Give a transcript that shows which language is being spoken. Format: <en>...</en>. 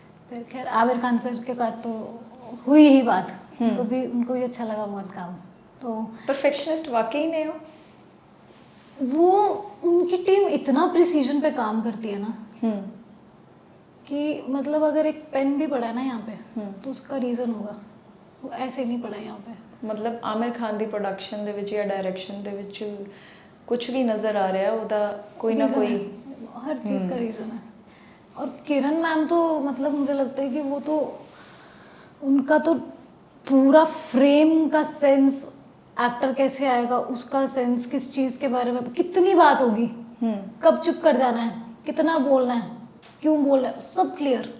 <hi>फिर खैर आमिर खान सर के साथ तो हुई ही बात, उनको भी अच्छा लगा बहुत काम। तो परफेक्शनिस्ट वाकई ने हो? वो उनकी टीम इतना प्रिसीजन पे काम करती है ना कि मतलब अगर एक पेन भी पड़ा है ना यहाँ पे तो उसका रीज़न होगा, वो ऐसे नहीं पड़ा यहाँ पे।</hi> <pa>मतलब आमिर खान ਦੀ ਪ੍ਰੋਡਕਸ਼ਨ ਦੇ ਵਿੱਚ ਜਾਂ ਡਾਇਰੈਕਸ਼ਨ ਦੇ ਵਿੱਚ ਕੁਝ ਵੀ ਨਜ਼ਰ ਆ ਰਿਹਾ ਉਹਦਾ ਕੋਈ ਨਾ ਕੋਈ</pa> <hi>हर चीज़ का रीज़न है। और किरण मैम तो मतलब मुझे लगता है कि वो तो उनका तो पूरा फ्रेम का सेंस, एक्टर कैसे आएगा उसका सेंस, किस चीज़ के बारे में कितनी बात होगी, कब चुप कर जाना है, कितना बोलना है, क्यों बोलना है, सब क्लियर।</hi>